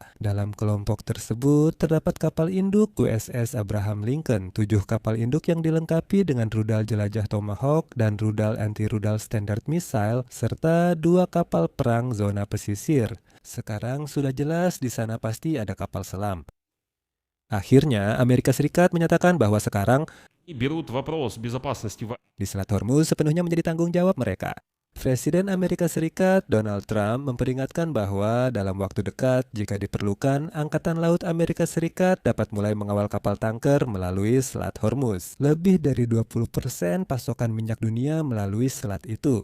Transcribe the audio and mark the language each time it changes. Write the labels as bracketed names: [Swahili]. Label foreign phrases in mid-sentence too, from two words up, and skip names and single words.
[Indonesian] Dalam kelompok tersebut terdapat kapal induk USS Abraham Lincoln, 7 kapal induk yang dilengkapi dengan rudal jelajah Tomahawk dan rudal anti-rudal Standard Missile, serta 2 kapal perang zona pesisir. Sekarang sudah jelas di sana pasti ada kapal selam. Akhirnya, Amerika Serikat menyatakan bahwa sekarang [Russian] берут вопрос безопасности [Indonesian] di Selat Hormuz sepenuhnya menjadi tanggung jawab mereka. Presiden Amerika Serikat Donald Trump memperingatkan bahwa dalam waktu dekat, jika diperlukan, Angkatan Laut Amerika Serikat dapat mulai mengawal kapal tanker melalui Selat Hormuz. Lebih dari 20% pasokan minyak dunia melalui selat itu.